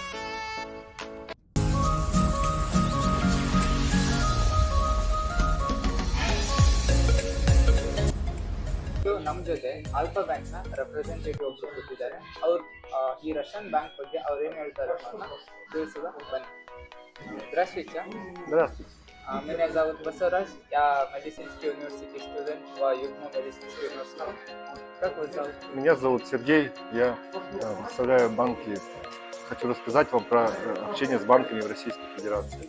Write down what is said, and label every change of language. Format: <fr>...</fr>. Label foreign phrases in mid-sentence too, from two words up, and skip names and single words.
<kn>ನಮ್ಮ ಜೊತೆ ಆಲ್ಫಾ ಬ್ಯಾಂಕ್ನ ರೆಪ್ರೆಸೆಂಟೇಟಿವ್ ಒಬ್ಬರು ಕೂತಿದ್ದಾರೆ. ಅವ್ರು ಈ</kn> <en>Russian bank</en> <kn>ಬಗ್ಗೆ ಅವ್ರು ಏನು ಹೇಳ್ತಾರೆ ಅನ್ನೋದನ್ನ ತಿಳಿಸುವ, бани.</kn> <ru>Здравствуйте. Здравствуйте. Меня зовут Басараж, я медицинский университет студент в ЮГМУ медицинский университет. Как вас зовут? Меня зовут Сергей, я представляю банки. Хочу рассказать вам про общение с банками в Российской Федерации.</ru>